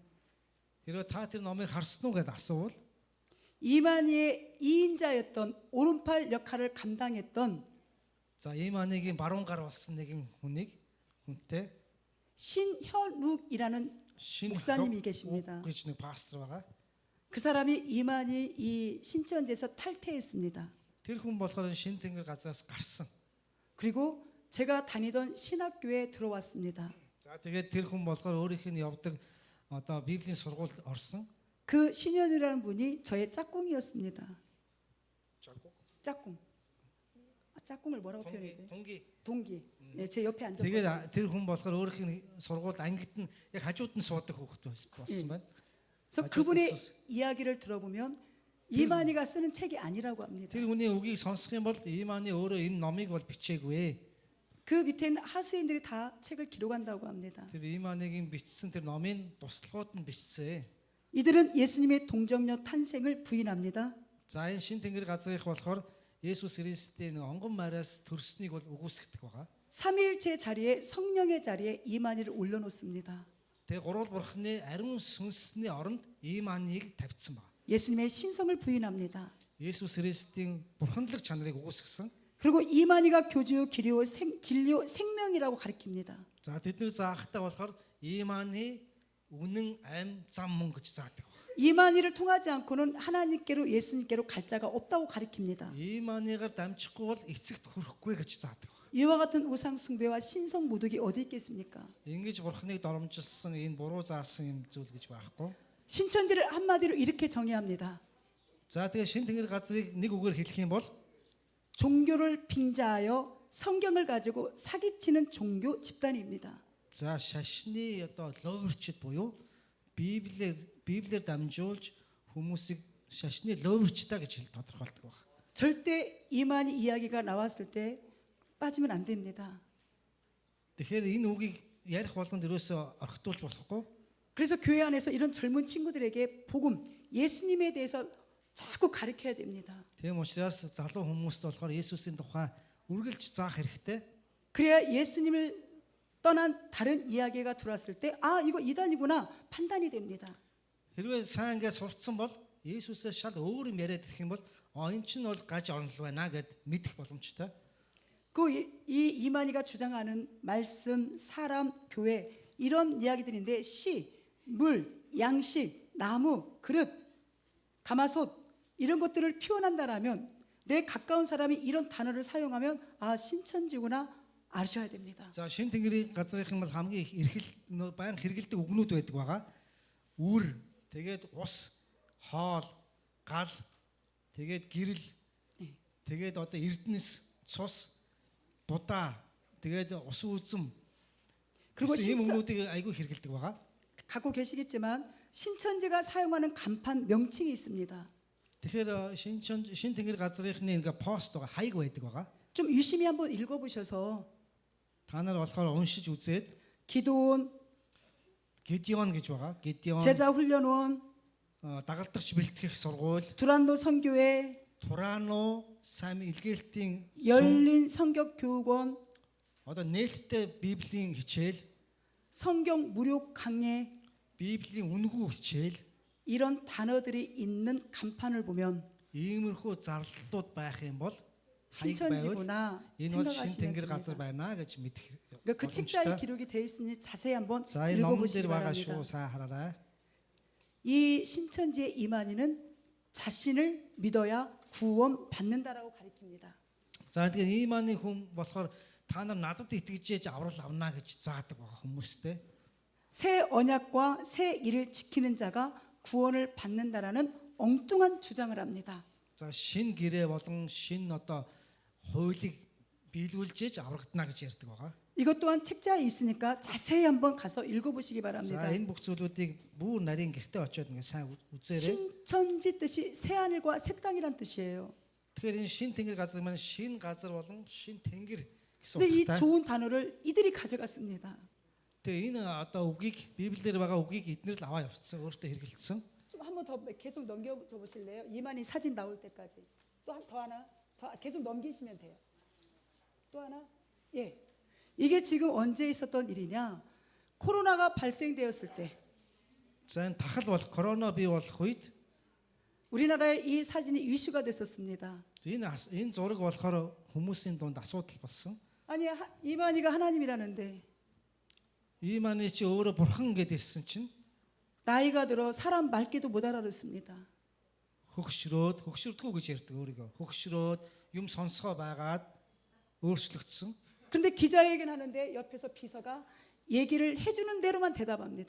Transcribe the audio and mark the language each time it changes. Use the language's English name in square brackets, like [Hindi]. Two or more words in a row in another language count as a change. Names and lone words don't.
[Mongolian] хэрвээ та тэр номыг харсан уу гэдээ асуувал [Korean] 이만희의 2인자였던 오른팔 역할을 감당했던 [Mongolian] за Иманыгийн баруун гар болсон нэгэн хүнтэй [Korean] 신현욱이라는 [Mongolian] шинэ [Korean] 목사님이 계십니다. [Mongolian] гэж нэг пастор байгаа. [Korean] 그 사람이 이만희 이 신천지에서 탈퇴했습니다. [Mongolian] Тэр хүн болохоор шин тэнгэр газраас гарсан. [Korean] 그리고 제가 다니던 신학교에 들어왔습니다. [Mongolian] За тэгээд тэр хүн болохоор өөрийнх нь явдаг одоо Библийн сургуульд орсон. [Korean] 그 신현우라는 분이 저의 짝꿍이었습니다. 짝꿍. 짝꿍을 뭐라고 표현해야 돼? 동기. 예, 제 옆에 앉아. [Mongolian] Тэгээд тэр хүн болохоор өөрийнх нь сургуульд ангид нь яг хажууд нь суудаг хүүхэд болсон байна. [Korean] 그래서 그분의 이야기를 들어보면 이만희가 쓰는 책이 아니라고 합니다. [Mongolian] Тэр хүний үгийг сонсох юм бол Иманы өөрөө энэ номыг бол бичээгүй. [Korean] 그 밑에는 하수인들이 다 책을 기록한다고 합니다. [Mongolian] Тэр Иманыгийн бичсэн тэр номын туслахууд нь бичсэн. [Korean] 이들은 예수님의 동정녀 탄생을 부인합니다. [Mongolian] За энэ шин тэнгэр газрынх болохоор Есүс Христийн онгон мараас төрснийг бол үгүйсгдэг байгаа. [Korean] 삼위일체 자리에 성령의 자리에 이만희를 올려놓습니다. [Mongolian] Тэгээ гурван бурхны ариун сүнсний оронд Иманыг тавьсан байна. [Korean] 예수님의 신성을 부인합니다. [Mongolian] Есүс Христийн бурханлаг чанарыг үгүйсгсэн. [Korean] 그리고 이만희가 교주, 기료, 진료, 생명이라고 가르칩니다. [Mongolian] За тэд нар заахтаа болохоор Иманы үнэн ам зам мөн гэж заадаг. [Korean] 이만희를 통하지 않고는 하나님께로 예수님께로 갈 자가 없다고 가르칩니다. [Mongolian] Иманыгаар дамжихгүй бол эцэгт хүрэхгүй гэж заадаг. [Korean] 이와 같은 우상 숭배와 신성 모독이 어디 있겠습니까? [Mongolian] Ингэж бурхныг доромжилсан энэ буруу заасан юм зүйл гэж байхгүй. [Korean] 신천지를 한마디로 이렇게 정의합니다. [Mongolian] За тэгээ шин тэнгэр газрыг нэг үгээр хэлэх юм бол [Korean] 종교를 빙자하여 성경을 가지고 사기치는 종교 집단입니다. [Mongolian] за шашны одоо лоовирчд буюу Библиэр дамжуулж хүмүүсийг шашны лоовирчдаа гэж тодорхойлдог байна. [Korean] 절대 이만희 이야기가 나왔을 때 빠지면 안 됩니다. [Mongolian] Тэгэхээр энэ үгийг ярих болгонд ерөөсөө орхитуулж болохгүй. [Korean] 그래서 교회 안에서 이런 젊은 친구들에게 복음, 예수님에 대해서 자꾸 가르쳐야 됩니다. [Mongolian] Тийм учраас залуу хүмүүст болохоор Есүсийн тухай үргэлж заах хэрэгтэй. [Korean] 그래야 예수님을 떠난 다른 이야기가 들어왔을 때 아, 이거 이단이구나 판단이 됩니다. [Mongolian] Хэрвээ сайн ингээд сурцсан бол Есүсээс шал өөр юм яриад ирэх юм бол энэ чинь бол гаж онол байна гэд мэдэх боломжтой. [Korean] 그 이만희가 주장하는 말씀, 사람, 교회 이런 이야기들인데 시, 물, 양식, 나무, 그릇, 가마솥 이런 것들을 표현한다라면 내 가까운 사람이 이런 단어를 사용하면 아 신천지구나 아셔야 됩니다. [Mongolian] За шин тэнгэрийн газрынх нь бол хамгийн их эрхэл баян хэрэгэлдэг үгнүүд байдаг байгаа. Үр, тэгээд ус, хоол, гал, тэгээд гэрэл, тэгээд одоо эрдэнэс, цус, будаа, тэгээд ус үзэм. [Korean] 그리고 [Mongolian] ийм үгнүүдийг айгүй хэрэгэлдэг байгаа. [Korean] 갖고 계시겠지만 신천지가 사용하는 간판 명칭이 있습니다. [Mongolian] Тэгэхээр шин тэнгэр газрынхны ингээ пост байгаа, хаяг байдаг байгаа. [Korean] 좀 유심히 한번 읽어보셔서 [Mongolian] Та нар болохоор уншиж үзээд [Korean] 기도원, [Mongolian] Гедеон гэж байгаа. Гедеон [Korean] 제자 훈련원, [Mongolian] дагалдагч бэлтгэх сургууль, [Korean] 두란노 선교회, [Mongolian] Турано сайн илгээлтийн [Korean] 열린 성격 교육원, [Mongolian] одоо нээлттэй Библийн хичээл, [Korean] 성경 무료 강해 [Mongolian] Библийн үнгүй хичээл, [Korean] 이런 단어들이 있는 간판을 보면 [Mongolian] иймэрхүү зарлалууд байх юм бол [Korean] 신천지구나 [Mongolian] энэ бол шин [Korean] 생각하시면 [Mongolian] тэнгэр газар [Korean] 됩니다. [Mongolian] байна гэж мэдэх. [Korean] 그러니까 그 책자에 기록이 되어 있으니 자세히 한번 [Mongolian] За энэ номон [Korean] 읽어보시기 [Mongolian] дээр байгаа [Korean] 바랍니다. [Mongolian] шүү сайн хараарай. [Korean] 이 신천지의 이만희는 자신을 믿어야 구원 받는다라고 가르칩니다. [Mongolian] За тэгээд Иманы хүн болохоор та нар надад итгэж аврал авна гэж заадаг байгаа хүмүүстэй. [Korean] 새 언약과 새 일을 지키는 자가 구원을 받는다라는 엉뚱한 주장을 합니다. [Mongolian] За шин гэрээ болон шин одоо хуулийг биелүүлж аврагдана гэж ярьдаг байгаа. [Korean] 이것 또한 책자에 있으니까 자세히 한번 가서 읽어보시기 바랍니다. [Mongolian] За энэ бүх зүйлүүдийг бүр нарийн гэртээ очиод ингээ сайн үзээрэй. [Korean] 신천지 뜻이 새 하늘과 새 땅이란 뜻이에요. [Mongolian] Тэгэхээр энэ шин тэнгэр газар маань шин газар болон шин тэнгэр гэсэн [Korean] 근데 이 [Mongolian] утгатай. [Korean] 좋은 단어를 이들이 가져갔습니다. [Mongolian] Тэгээ энэ одоо үгийг Библиэр байгаа үгийг эднэр л аваа явуулсан өөртөө хэрэгэлсэн. [Korean] 좀 한번 더 계속 넘겨줘 보실래요? 이만희 사진 나올 때까지. 또 더 하나, 더 계속 넘기시면 돼요. 또 하나, 예. 이게 지금 언제 있었던 일이냐? 코로나가 발생되었을 때 [Mongolian] За энэ тахал болох корона бий болох үед [Korean] 우리나라에 이 사진이 이슈가 됐었습니다. [Mongolian] энэ зураг болохоор хүмүүсийн дунд асуудал болсон. [Korean] 아니 이만희가 하나님이라는데 [Mongolian] Ийманы чи өөрөө бурхан гэдээсэн чинь [Korean] 나이가 들어 사람 말귀도 못 알아듣습니다. [Mongolian] хөгшрөөдгөө гэж ярьдаг өөрийгөө. хөгшрөөд юм сонсгоо байгаад өөрчлөгдсөн. [Korean] 그런데 기자회견 하는데 옆에서 비서가 얘기를 해주는 대로만 대답합니다.